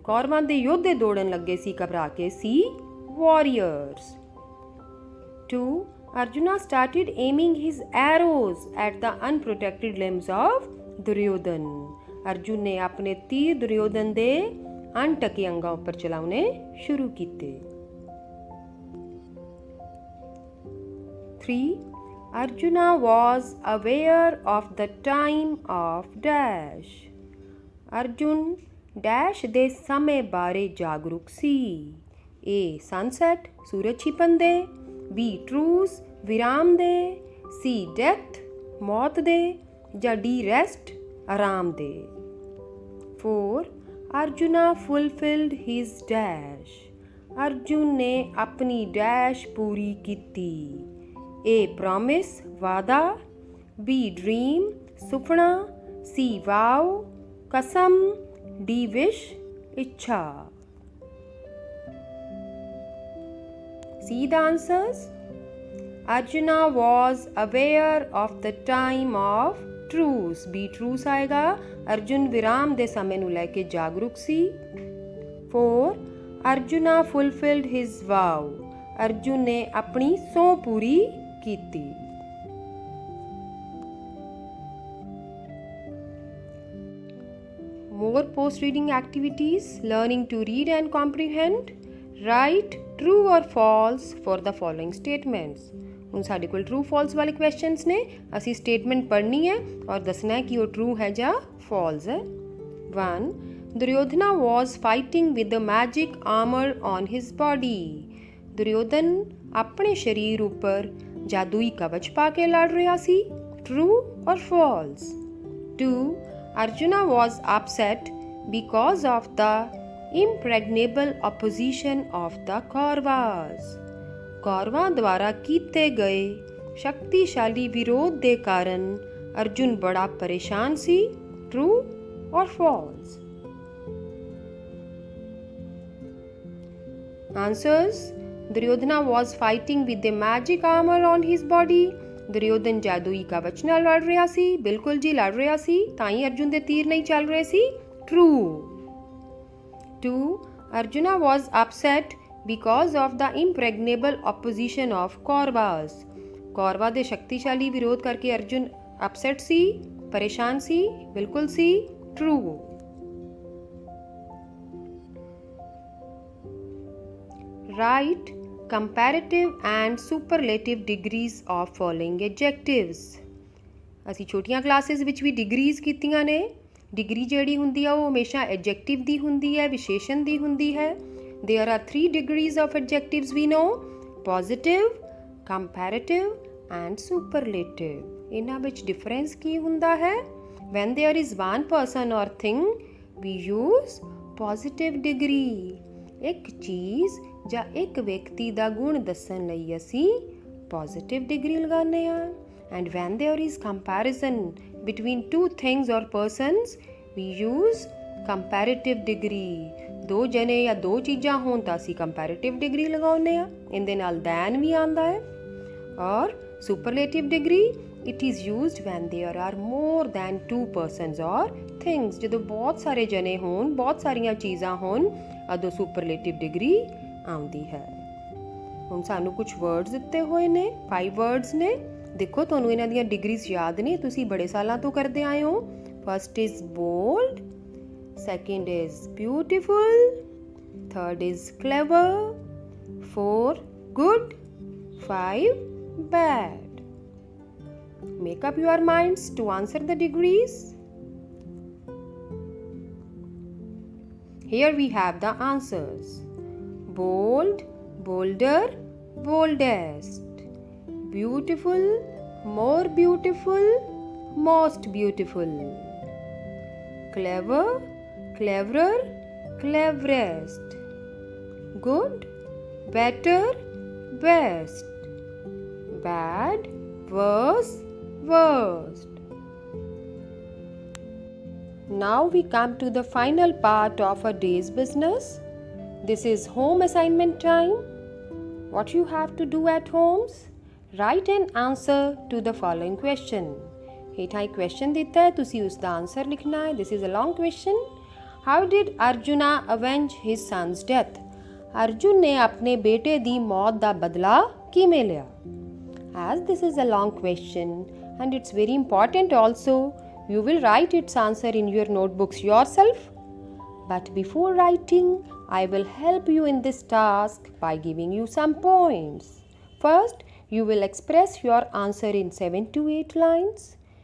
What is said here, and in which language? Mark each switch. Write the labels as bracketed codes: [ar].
[pa] ਕੌਰਵਾਂ ਦੇ ਯੋਧੇ ਦੌੜਨ ਲੱਗੇ ਸੀ ਘਬਰਾ ਕੇ। [en] C. Warriors। [pa] 2. [en] Arjuna started aiming his arrows at the unprotected limbs of Duryodhan। [pa] Arjun ਨੇ ਆਪਣੇ ਤੀਰ ਦੁਰਯੋਧਨ ਦੇ ਅਣਢਕੇ ਅੰਗਾਂ ਉੱਪਰ ਚਲਾਉਣੇ ਸ਼ੁਰੂ ਕੀਤੇ। 3. [en] Arjuna was aware of the time of dash। [pa] Arjun dash ਦੇ ਸਮੇਂ ਬਾਰੇ ਜਾਗਰੂਕ ਸੀ। A. Sunset ਸੂਰਜ ਛਿਪਣ ਦੇ, B. Truce ਵਿਰਾਮ ਦੇ, C. Death ਮੌਤ ਦੇ ਜਾਂ D. Rest ਆਰਾਮ ਦੇ। 4. [en] Arjuna fulfilled his dash। [pa] Arjun ਨੇ ਆਪਣੀ ਡੈਸ਼ ਪੂਰੀ ਕੀਤੀ। A. Promise ਵਾਦਾ, B. Dream ਸੁਪਨਾ, C. Vow ਕਸਮ, D. Wish ਇੱਛਾ। [en] See the answers. Arjuna was aware of the time of truce। [pa] B. Truce ਆਏਗਾ। ਅਰਜੁਨ ਵਿਰਾਮ ਦੇ ਸਮੇਂ ਨੂੰ ਲੈ ਕੇ ਜਾਗਰੂਕ ਸੀ। 4. [en] Arjuna fulfilled his vow। [pa] Arjun ਨੇ ਆਪਣੀ ਸਹੁੰ ਪੂਰੀ ਕੀਤੀ। [en] More post reading activities, learning to read and comprehend। Write true or false for the following statements। [pa] ਹੁਣ ਸਾਡੇ ਕੋਲ true false ਵਾਲੇ questions ਨੇ। ਅਸੀਂ statement ਪੜ੍ਹਨੀ ਹੈ ਔਰ ਦੱਸਣਾ ਹੈ ਕਿ ਉਹ true ਹੈ ਜਾਂ false ਹੈ। 1. [en] Duryodhana was fighting with the magic armor on his body। [pa] Duryodhan ਆਪਣੇ ਸਰੀਰ ਉੱਪਰ ਜਾਦੂਈ ਕਵਚ ਪਾ ਕੇ ਲੜ ਰਿਹਾ ਸੀ। [en] True or false? 2. Arjuna was upset because of the impregnable opposition of the Kauravas। [pa] ਕੌਰਵਾਂ ਦੁਆਰਾ ਕੀਤੇ ਗਏ ਸ਼ਕਤੀਸ਼ਾਲੀ ਵਿਰੋਧ ਦੇ ਕਾਰਨ ਅਰਜੁਨ ਬੜਾ ਪਰੇਸ਼ਾਨ ਸੀ। [en] True or false? Answers. Duryodhana was fighting with the magic armor on his body। [pa] Duryodhan ਜਾਦੂਈ ਕਵਚ ਨਾਲ ਲੜ ਰਿਹਾ ਸੀ। ਬਿਲਕੁਲ ਜੀ ਲੜ ਰਿਹਾ ਸੀ, ਤਾਂ ਹੀ ਅਰਜੁਨ ਦੇ ਤੀਰ ਨਹੀਂ ਚੱਲ ਰਹੇ ਸੀ। [en] True। 2. Arjuna was upset because of the impregnable opposition of Kauravas। [pa] ਕੌਰਵਾਂ ਦੇ ਸ਼ਕਤੀਸ਼ਾਲੀ ਵਿਰੋਧ ਕਰਕੇ ਅਰਜੁਨ ਅਪਸੈਟ ਸੀ, ਪਰੇਸ਼ਾਨ ਸੀ। ਬਿਲਕੁਲ ਸੀ। True। [en] Write comparative and superlative degrees of following adjectives। [pa] ਅਸੀਂ ਛੋਟੀਆਂ ਕਲਾਸਿਸ ਵਿੱਚ ਵੀ ਡਿਗਰੀਜ਼ ਕੀਤੀਆਂ ਨੇ। ਡਿਗਰੀ ਜਿਹੜੀ ਹੁੰਦੀ ਆ ਉਹ ਹਮੇਸ਼ਾ ਐਡਜੈਕਟਿਵ ਦੀ ਹੁੰਦੀ ਹੈ, ਵਿਸ਼ੇਸ਼ਣ ਦੀ ਹੁੰਦੀ ਹੈ। [en] There are 3 degrees of adjectives we know: positive, comparative and superlative। [pa] ਇਹਨਾਂ ਵਿੱਚ ਡਿਫਰੈਂਸ ਕੀ ਹੁੰਦਾ ਹੈ? [en] When there is one person or thing, we use positive degree। [pa] ਇੱਕ ਚੀਜ਼ ਜਾਂ ਇੱਕ ਵਿਅਕਤੀ ਦਾ ਗੁਣ ਦੱਸਣ ਲਈ ਅਸੀਂ ਪੋਜ਼ਿਟਿਵ ਡਿਗਰੀ ਲਗਾਉਂਦੇ ਹਾਂ। [en] And when there is comparison between 2 things or persons, We use comparative degree. [pa] ਦੋ ਜਣੇ ਜਾਂ ਦੋ ਚੀਜ਼ਾਂ ਹੋਣ ਤਾਂ ਅਸੀਂ comparative degree ਲਗਾਉਂਦੇ ਆ। ਇਹਦੇ ਨਾਲ than ਵੀ ਆਉਂਦਾ ਹੈ। [en] ਔਰ superlative degree, it is used when there are more than two persons or things. [pa] ਜਦੋਂ ਬਹੁਤ ਸਾਰੇ ਜਣੇ ਹੋਣ, ਬਹੁਤ ਸਾਰੀਆਂ ਚੀਜ਼ਾਂ ਹੋਣ, ਉਦੋਂ superlative degree ਆਉਂਦੀ ਹੈ। ਹੁਣ ਸਾਨੂੰ ਕੁਝ ਵਰਡਸ ਦਿੱਤੇ ਹੋਏ ਨੇ, 5 ਵਰਡਸ ਨੇ। ਦੇਖੋ ਤੁਹਾਨੂੰ ਇਹਨਾਂ ਦੀਆਂ ਡਿਗਰੀਜ਼ ਯਾਦ ਨੇ, ਤੁਸੀਂ ਬੜੇ ਸਾਲਾਂ ਤੋਂ ਕਰਦੇ ਆਏ ਹੋ। [en] First is bold, second is beautiful, third is clever, 4 good, 5 bad. Make up your minds to answer the degrees. Here we have the answers. Bold, bolder, boldest. Beautiful, more beautiful, most beautiful. Clever, cleverer, cleverest. Good, better, best. Bad, worse, worst. Now we come to the final part of a day's business. This is home assignment time. What you have to do at homes? Write an answer to the following question. [pa] ਹੇਠਾਂ ਇੱਕ question ਦਿੱਤਾ ਹੈ, ਤੁਸੀਂ ਉਸ ਦਾ answer ਲਿਖਣਾ ਹੈ। [en] This is a long question. How did Arjuna avenge his son's death? [pa] Arjun ਨੇ ਆਪਣੇ ਬੇਟੇ ਦੀ ਮੌਤ ਦਾ ਬਦਲਾ ਕਿਵੇਂ ਲਿਆ? [en] As this is a long question and it's very important also, you will write its answer in your notebooks yourself. But before writing, I will help you in this task by giving you some points. First, you will express your answer in 7 to 8 lines.